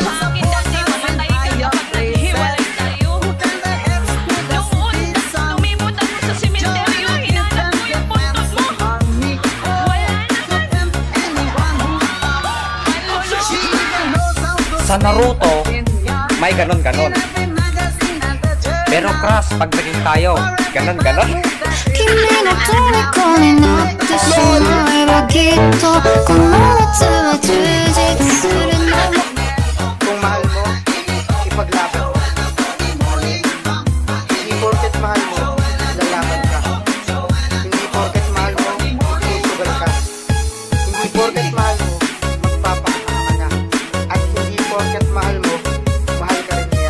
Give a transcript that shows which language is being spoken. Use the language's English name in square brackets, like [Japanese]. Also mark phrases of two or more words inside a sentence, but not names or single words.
[Filipino] Sa Naruto, may ganon-ganon. Pero crush, pag naging tayo, ganon-ganon. [Japanese] きっとこの夏は充実するの [Filipino] Kung mahal mo, ipaglaban mo. Hindi porket mahal mo, lalaban ka. Hindi porket mahal mo, susugal ka. Hindi porket mahal mo, magpapakita ka na. At hindi porket mahal mo, mahal ka rin niya.